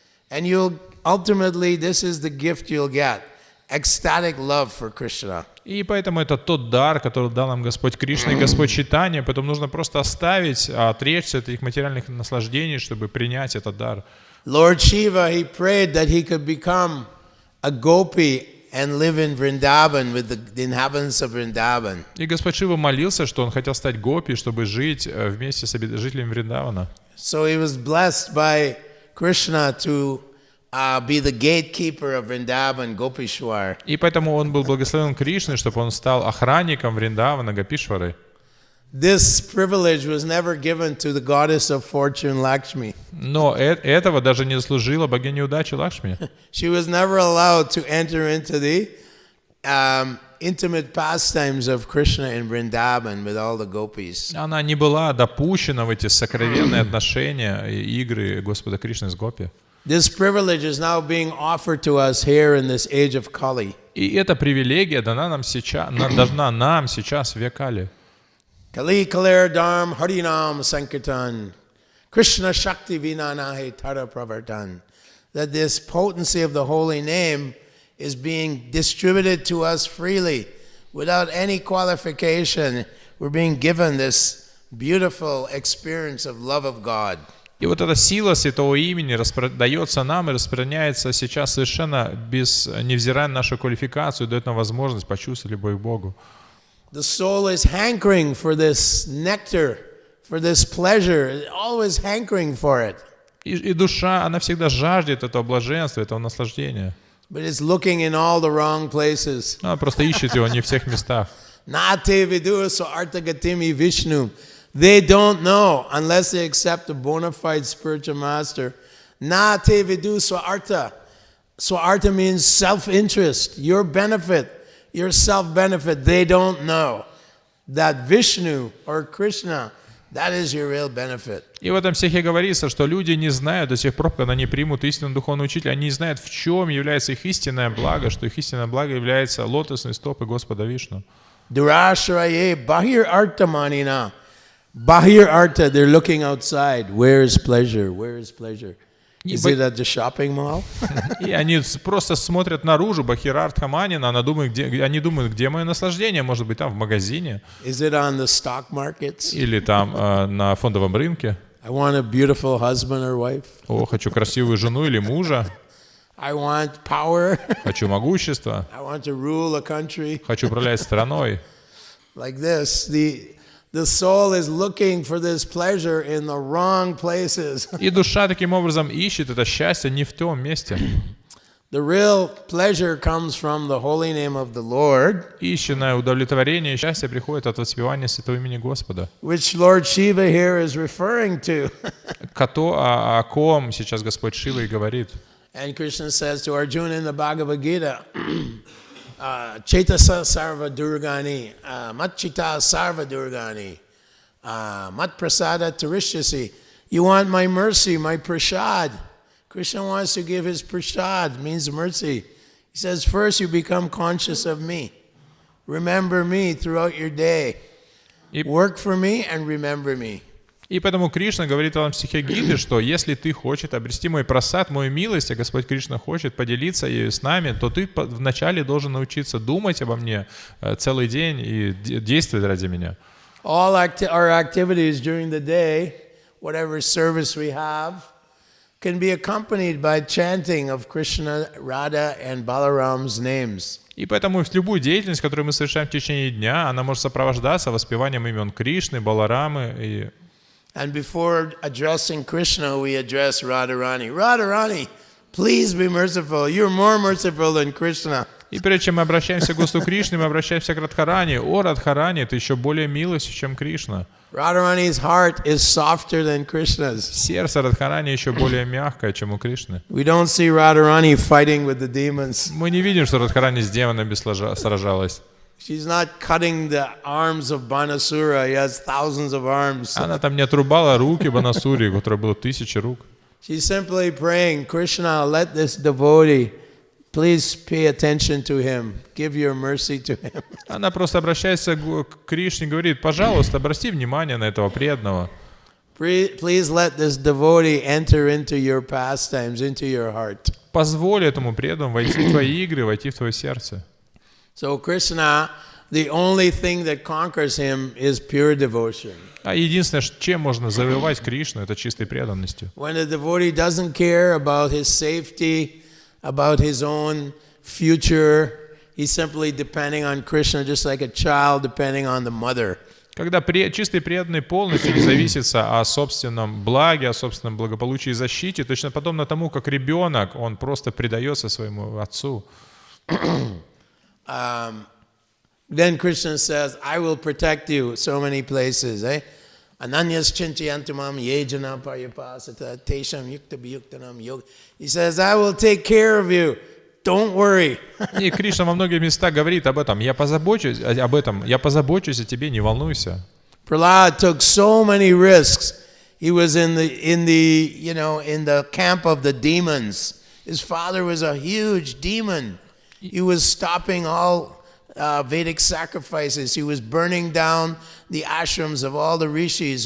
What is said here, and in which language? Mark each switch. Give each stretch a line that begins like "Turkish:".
English: And you'll ultimately, this is the gift you'll get. Ecstatic love for Krishna.
Russian: И поэтому это тот дар, который дал нам Господь Кришна и Господь Чайтанья, поэтому нужно просто оставить, отречься от этих материальных наслаждений, чтобы принять этот дар.
English: Lord Shiva, he prayed that he could become a gopi and live in Vrindavan with the inhabitants of Vrindavan.
Russian: И Господь Шива молился, что он хотел стать гопи, чтобы жить вместе с жителями Вриндавана.
English: So he was blessed by Krishna to be the gatekeeper of Vrindavan, Gopishwar.
Russian: И поэтому он был благословен Кришной, чтобы он стал охранником Вриндавана, Гопишвары.
English: This privilege was never given to the goddess of fortune, Lakshmi.
Russian: Но этого даже не заслужила богиня удачи Лакшми.
English: She was never allowed to enter into the intimate pastimes of Krishna in Vrindavan with all the gopis.
Russian: Она не была допущена в эти сокровенные отношения и игры Господа Кришны с гопи.
English: This privilege is now being offered to us here in this age of Kali.
Russian: И эта привилегия дана нам сейчас в век Кали.
Sanskrit: Kali Kaler Dharm Harinam Sankirtan Krishna Shakti Vinanahe Tara Pravartan.
English: That this potency of the holy name is being distributed to us freely without any qualification. We're being given this beautiful experience of love of God.
Russian: И вот эта сила Святого Имени дается нам и распространяется сейчас совершенно невзирая на нашу квалификацию, дает нам возможность почувствовать любовь к Богу.
English: The soul is hankering for this nectar, for this pleasure, always hankering for it.
Russian: И душа, она всегда жаждет этого блаженства, этого наслаждения.
English: But it's looking in all the wrong places.
Russian: Она просто ищет его не в всех местах.
Sanskrit: Nate vidu so artagatimi Vishnu.
English: They don't know unless they accept a bona fide spiritual master.
Sanskrit: Nate vidu so arta.
English: So arta means self-interest, your benefit, your self-benefit. They don't know that Vishnu or Krishna, that is your real benefit.
Russian: И в этом стихе говорится, что люди не знают до сих пор, когда они примут истинного духовного учителя, они не знают, в чем является их истинное благо, что их истинное благо является лотосной стопой Господа Вишну.
Sanskrit: Durashraye bahir arta manina. Bahir arta,
English: they're looking outside. Where is pleasure? Where is pleasure? Is it at the shopping mall?
Russian: И они просто смотрят наружу,
Sanskrit: Бахирартха Манина,
Russian: они думают, где мое наслаждение, может быть, там в магазине.
English: Is it on the stock markets?
Russian: Или там на фондовом рынке.
English: I want a beautiful husband or wife.
Russian: О, хочу красивую жену или мужа.
English: I want power.
Russian: Хочу могущества.
English: I want to rule a country.
Russian: Хочу управлять страной.
English: Like this, the soul is looking for this pleasure in the wrong places.
Russian: И душа таким образом ищет это счастье не в том месте.
English: The real pleasure comes from the holy name of the Lord.
Russian: Истинное удовлетворение и счастье приходит от воспевания святого имени Господа.
English: Which Lord Shiva here is referring to.
Russian: О ком сейчас Господь Шива и говорит.
English: And Krishna says to Arjuna in the Bhagavad Gita,
Sanskrit: Chaitasa sarva durgani, matchita sarva durgani, mat prasada tarishyasi.
English: You want my mercy, my prasad. Krishna wants to give his prasad, means mercy. He says, first you become conscious of me. Remember me throughout your day. Work for me and remember me.
Russian: И поэтому Кришна говорит в стихе Гиты, что если ты хочешь обрести мой прасад, мою милость, а Господь Кришна хочет поделиться ею с нами, то ты вначале должен научиться думать обо мне целый день и действовать ради меня.
English: All our activities during the day, whatever service we have, can be accompanied by chanting of Krishna, Radha and Balaram's names.
Russian: И поэтому любую деятельность, которую мы совершаем в течение дня, она может сопровождаться воспеванием имен Кришны, Баларамы и...
English: And before addressing Krishna, we address Radharani. Radharani, please be merciful. You're more merciful than Krishna.
Russian: И прежде чем мы обращаемся к Господу Кришне, мы обращаемся к Радхарани. О, Радхарани, ты еще более милостив, чем Кришна.
English: Radharani's heart is softer than Krishna's.
Russian: Сердце Радхарани еще более мягкое, чем у Кришны.
English: We don't see Radharani fighting with the demons.
Russian: Мы не видим, что Радхарани с демонами сражалась.
English: She's not cutting the arms of Banasura. He has thousands of arms.
Russian: Она там не отрубала руки Банасури, у которой было 1000 рук.
English: She's simply praying, Krishna, let this devotee, please pay attention to him. Give your mercy to him.
Russian: Она просто обращается к Кришне и говорит, пожалуйста, обрати внимание на этого преданного.
English: Please let this devotee enter into your pastimes, into your heart.
Russian: Позволь этому преданному войти в твои игры, войти в твое сердце.
English: So Krishna, the only thing that conquers him is pure devotion.
Russian: А единственное, чем можно завоевать Кришну, это чистой преданностью.
English: When the devotee doesn't care about his safety, about his own future, he's simply depending on Krishna, just like a child depending on the mother.
Russian: Когда чистый преданный полностью не зависит о собственном благе, о собственном благополучии и защите, точно подобно тому, как ребенок, он просто предается своему отцу.
English: Then Krishna says, I will protect you so many places.
Sanskrit: Ananyas chintayantamam yejana paryapasata tesham yukta biyuktanam yoga.
English: He says, I will take care of you don't worry.
Russian: И Кришна во многих местах говорит об этом. Я позабочусь о тебе, не волнуйся.
English: Prahlad took so many risks. He was in the camp of the demons. His father was a huge demon. He was stopping all Vedic sacrifices. He was burning down the ashrams of all the rishis.